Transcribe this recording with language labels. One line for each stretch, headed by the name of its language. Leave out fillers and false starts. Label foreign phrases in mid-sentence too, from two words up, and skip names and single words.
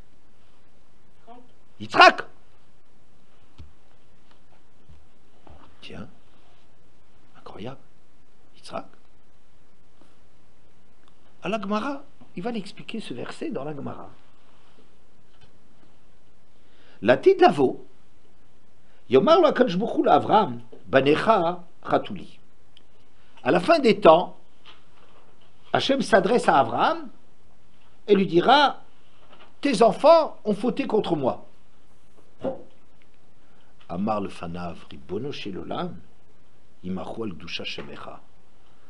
French: Yitzhak. Tiens, incroyable. Yitzhak. À la Gemara, il va l'expliquer ce verset dans la Gemara.
Hebrew: לעתיד לבוא יאמר לו הקדוש ברוך הוא לאברהם בניך חטאו לי.
French: À la fin des temps, Hachem s'adresse à Abraham et lui dira: tes enfants ont fauté contre moi.
Hebrew: אמר לפניו רבונו של עולם ימחו על קדושת שמך.